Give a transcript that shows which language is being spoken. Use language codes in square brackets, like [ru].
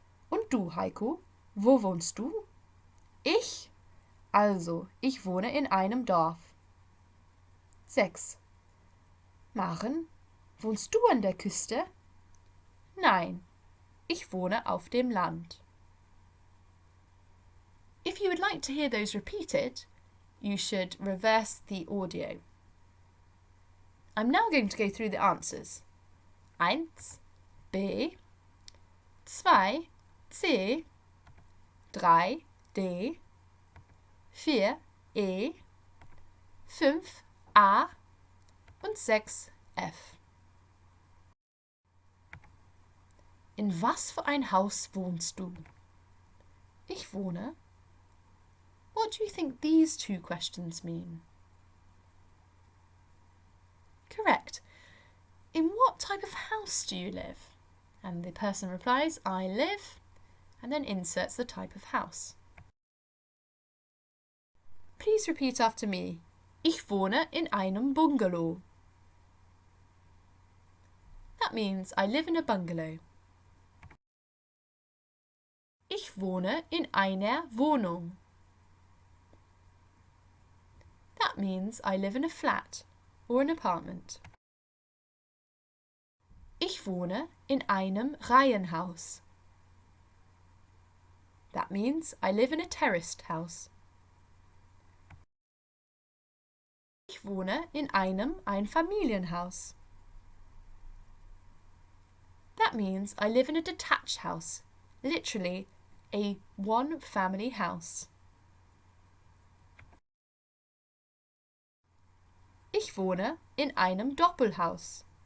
[de] Und du, Heiko, wo wohnst du? Ich? Also, ich wohne in einem Dorf. 6. Maren, wohnst du an der Küste? Nein, ich wohne auf dem Land. [en] If you would like to hear those repeated, you should reverse the audio. I'm now going to go through the answers. 1. B 2. C 3. D 4. E 5. A und 6. F. [de] In was für ein Haus wohnst du? Ich wohne. [en] What do you think these two questions mean? Correct. In what type of house do you live? And the person replies, I live, and then inserts the type of house. Please repeat after me. [de] Ich wohne in einem Bungalow. [en] That means I live in a bungalow. [de] Ich wohne in einer Wohnung. [en] That means I live in a flat or an apartment. [de] Ich wohne in einem Reihenhaus. [en] That means I live in a terraced house. [de] Ich wohne in einem Einfamilienhaus. [en] That means I live in a detached house, literally a one-family house. [de] Ich wohne in einem Doppelhaus.